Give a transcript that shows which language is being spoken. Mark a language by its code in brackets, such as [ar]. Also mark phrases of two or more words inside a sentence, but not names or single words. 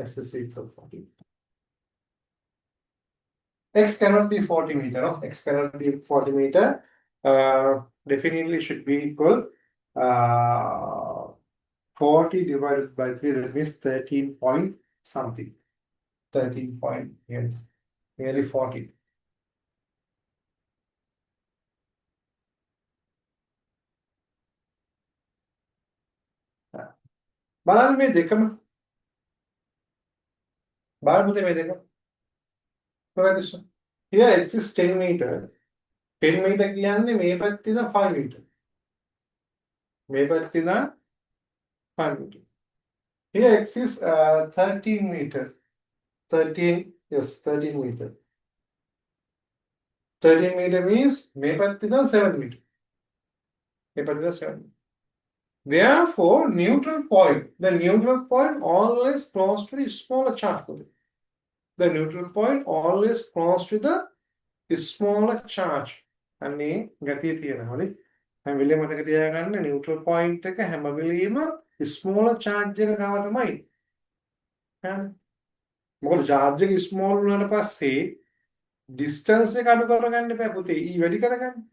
[en] X is equal to 40. X cannot be 40 meter, no? X cannot be 40 meter. Definitely should be equal. Uh, 40 divided by 3, that means 13 point something. 13 point, yeah, nearly 40. [si] බලන්න මේ දෙකම බලන්න පුතේ මේ දෙක කොහෙද? [en] Here x is 10 meter. 10 meter [si] කියන්නේ මේ පැත්තේ ඉඳන් [en] 5 meter. [si] මේ පැත්තේ ඉඳන් 5 meter. [en] Here x is 13 meter. 13, yes, 13 meter. 13 meter means [si] මේ පැත්තේ ඉඳන් [en] 7 meter. [si] මේ පැත්තේ ඉඳන් 7 meter. [en] Therefore, neutral point. The neutral point always close to the smaller charge. The neutral point always close to the smaller charge. [si] අනේ ගතිය තියෙනවා. හරි. හැම වෙලේම මතක තියාගන්න [en] neutral point [si] එක හැම වෙලේම [en] smaller charge [si] එක ගාව තමයි. හරි. මොකද charge එක small වුණාට පස්සේ distance එක අඩු කරගන්න බෑ පුතේ. E වැඩි කරගන්න.